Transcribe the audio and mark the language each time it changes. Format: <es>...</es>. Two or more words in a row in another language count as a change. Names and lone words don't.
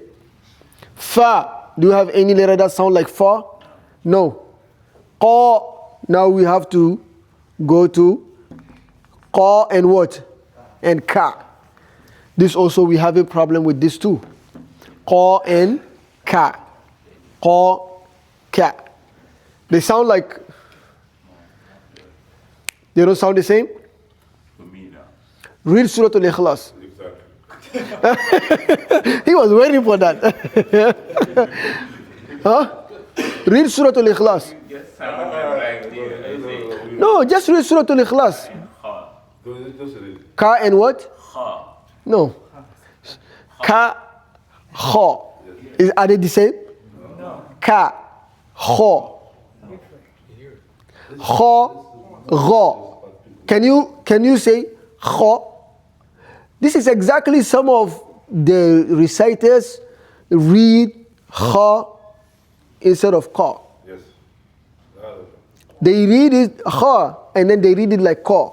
<en>Fa. Do you have any letter that sound like fa? No. Qa. Now we have to go to qa and what? And ka. This also we have a problem with this too. Qa and ka. Qa, ka. They sound like, they don't sound the same? Read Surah Al-Ikhlas. He was waiting for that. Huh? Read Surah Al-Ikhlas. No, just read Surah Al-Ikhlas. Ka and what? Ha. No. Ka, kha. Are they the same? No. Ka, kha. Kha, gha. Can you say kha? This is exactly some of the reciters read kha instead of ka. Yes. They read it kha and then they read it like ka.</en>